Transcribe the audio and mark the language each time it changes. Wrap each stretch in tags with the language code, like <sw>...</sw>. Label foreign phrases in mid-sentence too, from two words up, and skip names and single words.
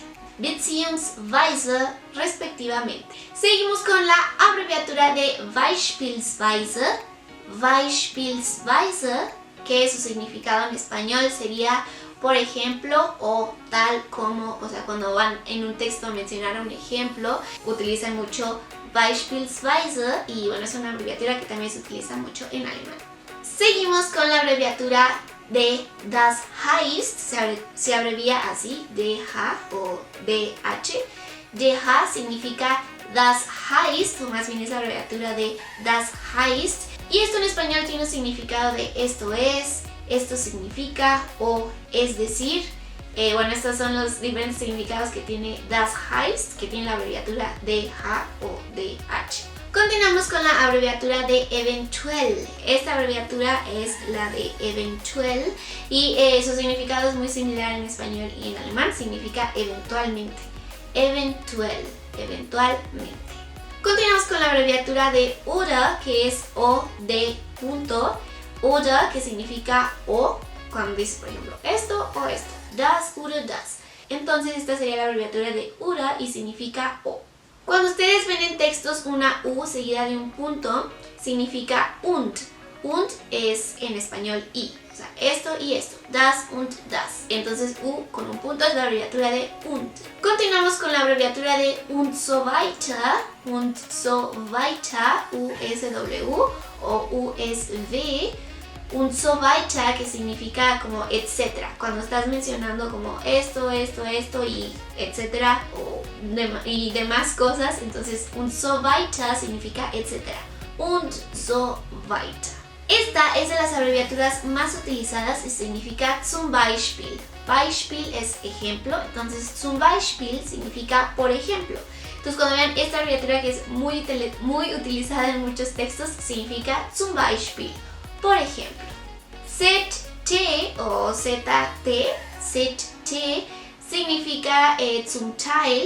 <es>Beziehungsweise, respectivamente. Seguimos con la abreviatura de</es> <de>beispielsweise, beispielsweise,</de> <es>que su significado en español sería por ejemplo o tal como, o sea, cuando van en un texto a mencionar un ejemplo, utilizan mucho beispielsweise y bueno, es una abreviatura que también se utiliza mucho en alemán. Seguimos con la abreviatura de</es> <de>das heißt,</de> <es>se abrevia así, DH o DH. DH significa</es> <de>das heißt,</de> <es>o más bien es la abreviatura de</es> <de>das heißt.</de> <es>Y esto en español tiene un significado de esto es, esto significa o es decir. Bueno, estos son los diferentes significados que tiene</es> <de>das heißt,</de> <es>que tiene la abreviatura DH o DH. Continuamos con la abreviatura de eventuell. Esta abreviatura es la de eventuell y su significado es muy similar en español y en alemán. Significa eventualmente. Eventuell, eventualmente. Continuamos con la abreviatura de oder, que es o de punto. Oder, que significa o, cuando dices, por ejemplo, esto o esto.</es> <de>Das oder das.</de> <es>Entonces esta sería la abreviatura de oder y significa o. Cuando ustedes ven en textos una U seguida de un punto, significa und. Und es en español y. O sea, esto y esto.</es> <de>Das und das.</de> <es>Entonces U con un punto es la abreviatura de und. Continuamos con la abreviatura de</es> <de>und so weiter. Und so weiter. USW o USW. Und so weiter,</de> <es>que significa como etcétera. Cuando estás mencionando como esto y etcétera y demás cosas, entonces</es> <de>und so weiter</de> <es>significa etcétera.</es> <de>Und so weiter.</de> <es>Esta es de las abreviaturas más utilizadas y significa</es> <de>zum Beispiel.</de> <es>Beispiel es ejemplo, entonces</es> <de>zum Beispiel</de> <es>significa por ejemplo. Entonces cuando vean esta abreviatura que es muy utilizada en muchos textos, significa</es> <de>zum Beispiel.</de> <es>Por ejemplo, ZT o ZT, ZT significa</es> <de>zum Teil.</de>